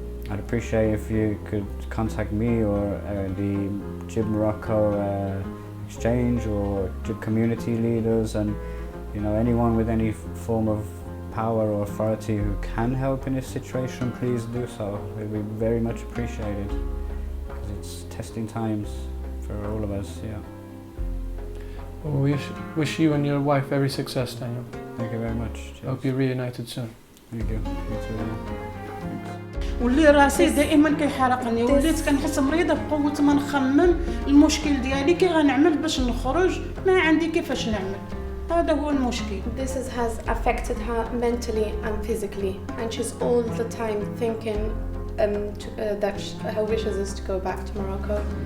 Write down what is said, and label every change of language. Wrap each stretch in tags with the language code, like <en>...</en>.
<en>I'd appreciate if you could contact me or the Gib Morocco exchange or Gib community leaders, and you know, anyone with any form of power or authority who can help in this situation, please do so. It would be very much appreciated, because it's testing times for all of us. Yeah. Well, we wish you and your wife every success, Daniel. Thank you very much. Cheers. Hope you're reunited soon. Thank you. Thanks.</en> <ar>واللي راسي دائما كيحرقني، وليت كنحس مريضه بقوه ما نخمم المشكل ديالي كي غنعمل باش نخرج، ما عندي كيفاش نعمل. هذا هو المشكل.</ar> <en>This has affected her mentally and physically, and she's all the time thinking that her wishes is to go back to Morocco.</en>